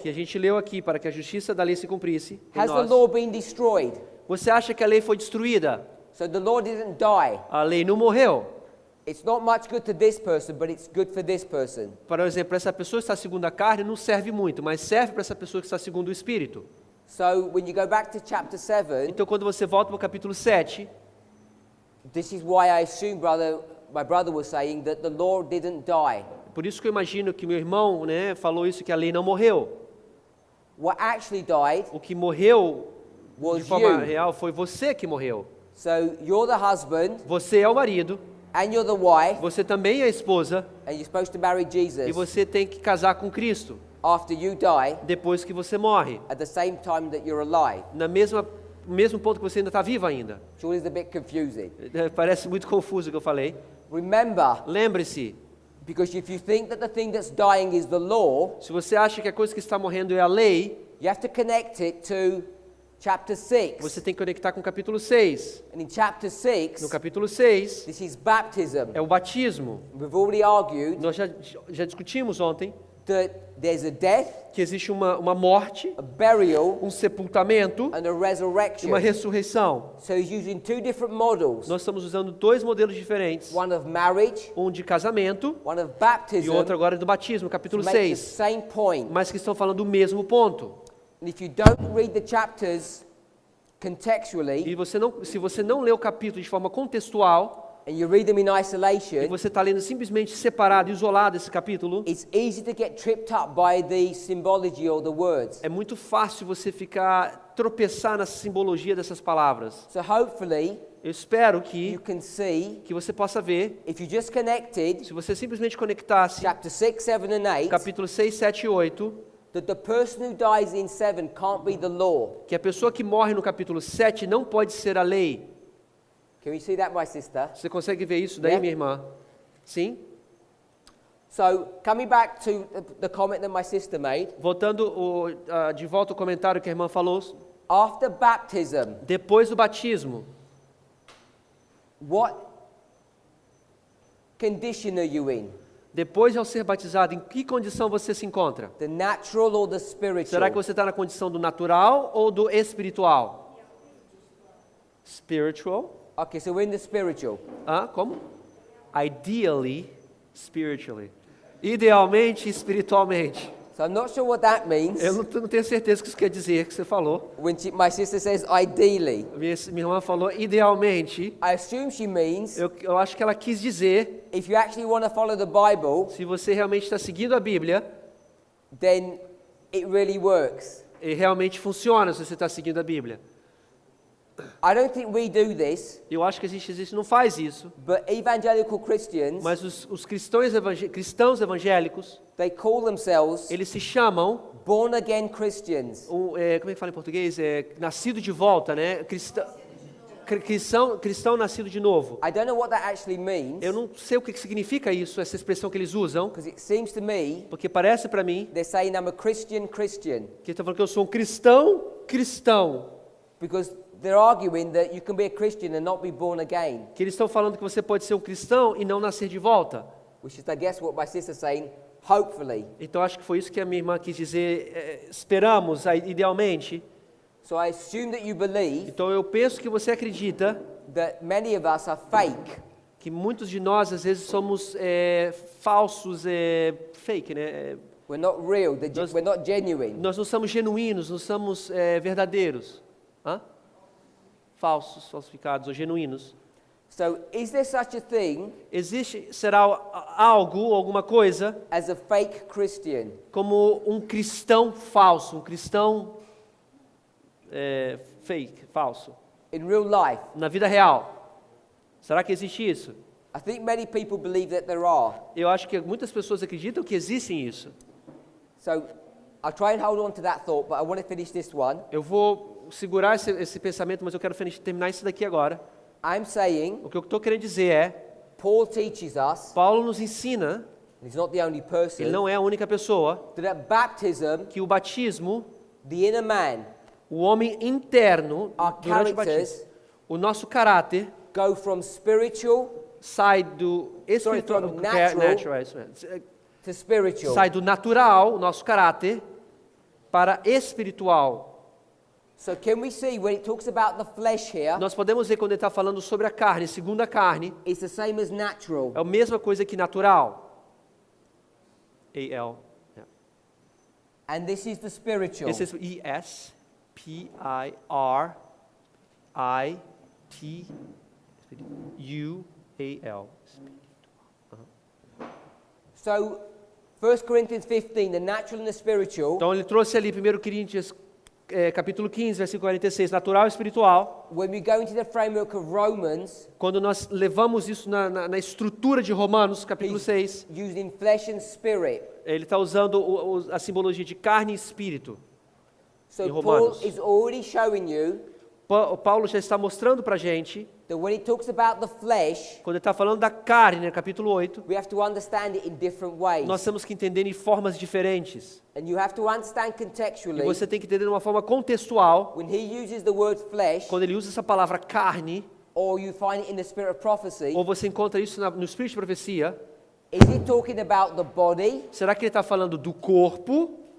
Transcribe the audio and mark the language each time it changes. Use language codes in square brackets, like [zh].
[pt] que a gente leu aqui para que a justiça da lei se cumprisse em [en] has the [pt] nós. [en] law been destroyed? [pt] Você acha que a lei foi destruída? [en] So the law didn't die. [pt] A lei não morreu. [en] It's not much good to this person, but it's good for this person. [pt] Por exemplo, essa pessoa que está segundo a carne não serve muito, mas serve para essa pessoa que está segundo o Espírito. [en] So when you go back to chapter 7, [pt] Então, quando você volta para o capítulo 7, [en] this is why I assume my brother was saying that the law didn't die. [pt] por isso que eu imagino que meu irmão, né, falou isso, que a lei não morreu. [en] What actually died [pt] O que morreu de [en] was [pt] forma [en] you. [pt] real foi você que morreu. [en] So you're the husband [pt] Você é o marido, [en] and you're the wife, [pt] você também é a esposa, [en] and you're supposed to marry [pt] e [en] Jesus [pt] você tem que casar com Cristo [en] after you die [pt] depois que você morre. [en] at the same time that you're alive. [pt] Na mesma o mesmo ponto que você ainda está vivo ainda. [en] Surely it's a bit confusing. [pt] Parece muito confuso o que eu falei. [en] Remember, [pt] Lembre-se, [en] because if you think that the thing that's dying is the law, [pt] se você acha que a coisa que está morrendo é a lei, [en] you have to connect it to chapter 6. [pt] você tem que conectar com o capítulo 6. [en] And in chapter 6, [pt] No capítulo 6 [en] this is baptism. [pt] é o batismo. [en] We've already argued [pt] Nós já discutimos ontem [en] that there's a death, [pt] que existe uma morte, [en] a burial, [pt] um sepultamento [en] and a [pt] e [en] resurrection. [pt] uma ressurreição. [en] So he's using two different models, [pt] Nós estamos usando dois modelos diferentes, [en] one of marriage, [pt] um de casamento [en] one of [pt] e [en] baptism, [pt] outro agora do batismo, capítulo [en] to make the [pt] 6, [en] same point. [pt] mas que estão falando do mesmo ponto. [en] And if you don't read the chapters contextually, [pt] E se você não lê o capítulo de forma contextual, [en] and you read them in [pt] e [en] isolation, [pt] você está lendo simplesmente separado, isolado esse capítulo, [en] it's easy to get tripped up by the symbology or the words. [pt] é muito fácil você tropeçar na simbologia dessas palavras. [en] So hopefully [pt] Eu espero [en] you [pt] que [en] can see, [pt] você possa ver, [en] if you just connected [pt] se você simplesmente conectasse [en] chapter 6, 7 and 8, [pt] capítulo 6, 7 e 8, [en] that the person who dies in 7 can't be the law. [pt] que a pessoa que morre no capítulo 7 não pode ser a lei. [en] Can you see that, my sister? [pt] Você consegue ver isso daí, [en] Yeah. [pt] minha irmã? Sim? [en] So coming back to the comment that my sister made, [pt] Voltando de volta ao comentário que a irmã falou, [en] after baptism, [pt] depois do batismo, [en] what condition are you in? [pt] depois de ao ser batizado, em que condição você se encontra? [en] The natural or the spiritual? [pt] Será que você está na condição do natural ou do espiritual? [en] Spiritual. Okay, so we're in the spiritual. [pt] Como? [en] Ideally, spiritually. [pt] Idealmente, espiritualmente. [en] So I'm not sure what that means. [pt] Eu não tenho certeza o que isso quer dizer, que você falou. [en] When my sister says ideally, [pt] Minha irmã falou idealmente. [en] I assume she means [pt] Eu acho que ela quis dizer, [en] if you actually want to follow the Bible, [pt] se você realmente está seguindo a Bíblia, [en] then it really works. [pt] e realmente funciona se você está seguindo a Bíblia. [en] I don't think we do this, [pt] Eu acho que a gente não faz isso, [en] but evangelical Christians, [pt] mas os cristãos evangélicos, [en] they call themselves [pt] eles se chamam, [en] born again Christians. [pt] como é que fala em português? Nascido de volta, né? Cristão nascido de novo. [en] I don't know what that actually means, [pt] Eu não sei o que significa isso, essa expressão que eles usam, [en] because it seems to me [pt] porque parece para mim [en] they're saying I'm a Christian Christian, [pt] que ele está falando que eu sou um cristão, [en] because they're arguing that you can be a Christian and not be born again, [pt] que eles estão falando que você pode ser um cristão e não nascer de volta. [en] which is, I guess, what my sister's saying, hopefully. [pt] Então acho que foi isso que a minha irmã quis dizer, esperamos, idealmente. [en] So I assume that you believe [pt] Então eu penso que você acredita [en] that many of us are fake, [pt] que muitos de nós às vezes somos falsos, fake, né? [en] we're not real, [pt] Nós- [en] we're not genuine. [pt] Nós não somos genuínos, não somos verdadeiros. Falsos, falsificados ou genuínos. [en] So is there such a thing [pt] Será algo, alguma coisa, [en] as a fake Christian? [pt] como um cristão falso, um cristão fake, falso, [en] In real life? [pt] na vida real? Será que existe isso? [en] I think many people believe that there are. [pt] Eu acho que muitas pessoas acreditam que existe isso. [en] So I'll try and hold on to that thought, but I want to finish this one. [pt] Eu vou segurar esse pensamento, mas eu quero terminar isso daqui agora. [en] I'm saying [pt] O que eu estou querendo dizer é, [en] Paul teaches us, [pt] Paulo nos ensina, [en] he's not the only [pt] ele [en] person, [pt] não é a única pessoa, [en] that at baptism, [pt] que o batismo, [en] the inner man, [pt] o homem interno, [en] Our [pt] durante o [en] characters [pt] batismo, o nosso caráter [en] go from spiritual [pt] sai do espiritual, [en] from natural [pt] isso mesmo. [en] to spiritual. [pt] Sai do natural, o nosso caráter, para espiritual. [en] So can we see when it talks about the flesh here, [pt] Nós podemos ver quando ele está falando sobre a carne, segundo a carne, [en] it's the same as natural. [pt] é a mesma coisa que natural. A-L. [en] And this is the spiritual. [pt] Esse é E-S-P-I-R-I-T-U-A-L. [en] So 1 Corinthians 15, the natural and the spiritual, [pt] Então ele trouxe ali 1 Coríntios capítulo 15, versículo 46, natural e espiritual. [en] when we go into the framework of Romans, [pt] Quando nós levamos isso na estrutura de Romanos, capítulo 6, [en] using flesh and spirit. [pt] ele está usando a simbologia de carne e espírito. [en] So [pt] Em [en] Paul [pt] Romanos. [en] is already showing you [pt] Paulo já está mostrando para a gente, [en] that when he talks about the flesh, [pt] quando ele está falando da carne, no capítulo 8, [en] we have to understand it in different ways. [pt] nós temos que entender em formas diferentes. [en] And you have to understand [pt] E [en] contextually, [pt] você tem que entender de uma forma contextual, [en] when he uses the word flesh, [pt] quando ele usa essa palavra carne, [en] or you find it in the spirit of prophecy, [pt] ou você encontra isso no espírito de profecia, [en] is he talking about the body, [pt] será que ele está falando do corpo,